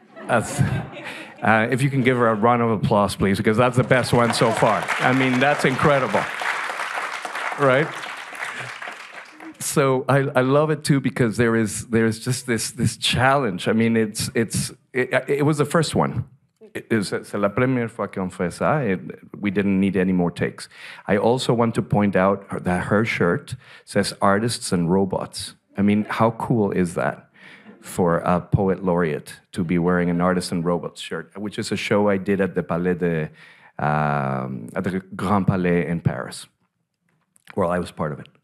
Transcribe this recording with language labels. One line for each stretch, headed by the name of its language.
English: If you can give her a round of applause, please, because that's the best one so far. I mean, that's incredible, right? So I love it too because there's just this challenge. I mean, it was the first one.
French: C'est la première fois qu'on fait ça.
English: We didn't need any more takes. I also want to point out that her shirt says "Artists and Robots." I mean, how cool is that for a poet laureate to be wearing an Artists and Robots shirt, which is a show I did at the Grand Palais in Paris. Well, I was part of it.